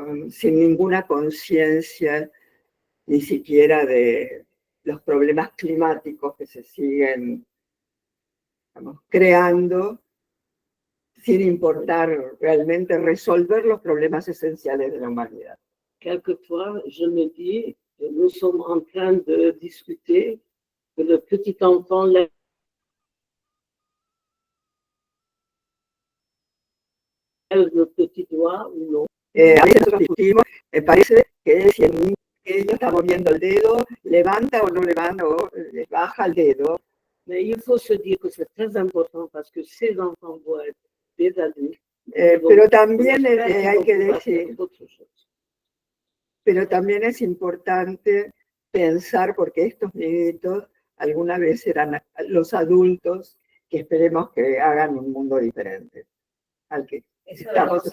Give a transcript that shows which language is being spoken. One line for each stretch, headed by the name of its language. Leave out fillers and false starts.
Spanish: sin ninguna conciencia ni siquiera de los problemas climáticos que se siguen, digamos, creando, sin importar realmente resolver los problemas esenciales de la humanidad.
French: Quelquefois, je me dis, nous sommes en train de discuter que le petit enfant lève le petit doigt ou non.
Spanish: A veces nosotros discutimos, me parece que si el niño pequeño está moviendo el dedo, levanta o no levanta, o baja el dedo.
French: Mais il faut se dire que c'est très important parce que ces enfants vont être des adultes.
Spanish: Pero también hay que decir, pero también es importante pensar, porque estos niñitos alguna vez eran los adultos que esperemos que hagan un mundo diferente al que estamos